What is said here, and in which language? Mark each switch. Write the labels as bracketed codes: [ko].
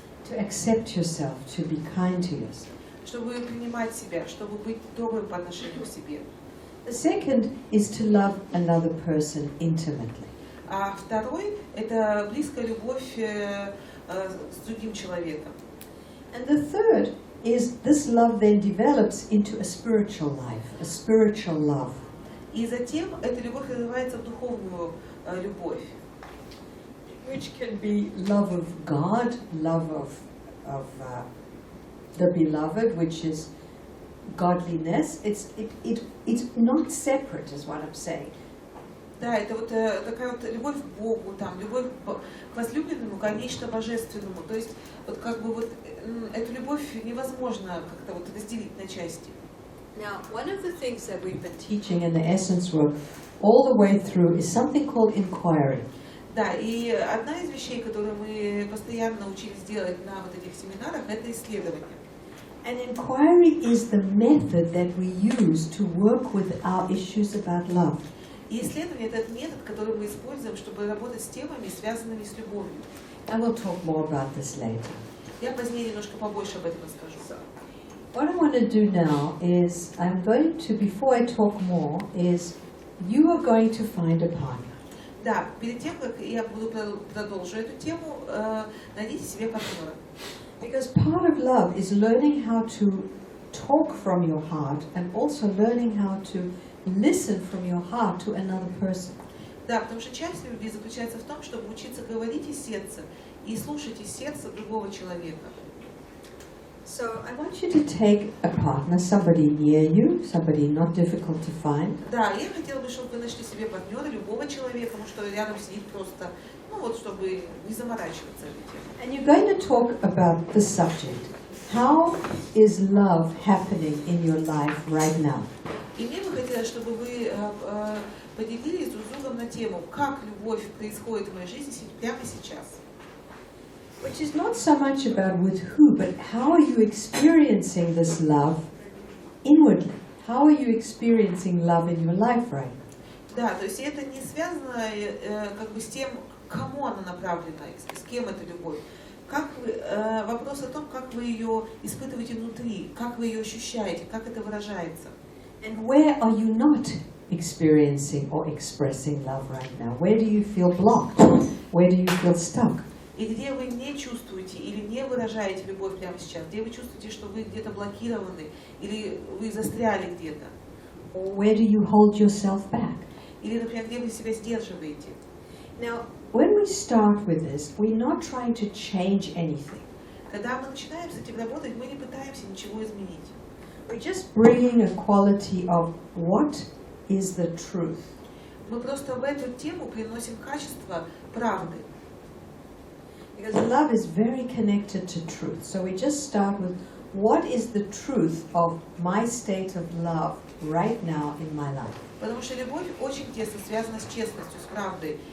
[en] To accept yourself, to be kind to yourself. [ru] Чтобы принимать себя, чтобы быть добрым по отношению к себе. [en] The second is to love another person intimately. [ru] А второй – это близкая любовь с другим человеком. [en] And the third is this love then develops into a spiritual life, a spiritual love. [ru] И затем эта любовь развивается в духовную любовь. [en] Which can be love of God, love of the beloved, which is godliness. It's not separate, is what I'm saying. [ru] Да, это вот такая вот любовь к Богу, там, любовь к возлюбленному, к нечто божественному. То есть вот как бы вот эту любовь невозможно как-то вот разделить на части. [en] Now, one of the things that we've been teaching in the essence work all the way through is something called inquiry. [ru] Да, и одна из вещей, которую мы постоянно учились делать на вот этих семинарах, это исследование. [en] And inquiry is the method that we use to work with our issues about love. [ru] И исследование – это метод, который мы используем, чтобы работать с темами, связанными с любовью. [en] I will talk more about this later. [ru] Я позднее немножко побольше об этом расскажу. [en] What I want to do now is, I'm going to, before I talk more, is you are going to find a partner. [ru] Да, перед тем, как я буду продолжу эту тему, найдите себе партнера. [en] Because part of love is learning how to talk from your heart and also learning how to listen from your heart to another person. [ru] Да, потому что часть любви заключается в том, чтобы учиться говорить из сердца и слушать из сердца другого человека. [en] So I want you to take a partner, somebody near you, somebody not difficult to find. [ru] Да, я хотела бы, чтобы вы нашли себе партнера, любого человека, потому что рядом сидит просто, ну вот, чтобы не заморачиваться этой темой. [en] And you're going to talk about the subject. How is love happening in your life right now? [ru] И мне бы хотелось, чтобы вы поделились друг с другом на тему, как любовь происходит в моей жизни прямо сейчас. [en] Which is not so much about with who, but how are you experiencing this love inwardly? How are you experiencing love in your life right now? [ru] Да, то есть это не связано как бы с тем, кому она направлена, с кем эта любовь. Как вы, вопрос о том, как вы ее испытываете внутри, как вы ее ощущаете, как это выражается. [en] And where are you not experiencing or expressing love right now? Where do you feel blocked? Where do you feel stuck? [ru] И где вы не чувствуете или не выражаете любовь прямо сейчас, где вы чувствуете, что вы где-то блокированы, или вы застряли где-то. [en] Or where do you hold yourself back? [ru] Или, например, где вы себя сдерживаете. [en] Now, when we start with this, we're not trying to change anything. [ru] Когда мы начинаем с этим работать, мы не пытаемся ничего изменить. [en] We're just bringing a quality of what is the truth. [ru] Мы просто в эту тему приносим качество правды. [en] Because love is very connected to truth. So we just start with what is the truth of my state of love right now in my life. [ru] Потому что любовь очень тесно связана с честностью, с правдой.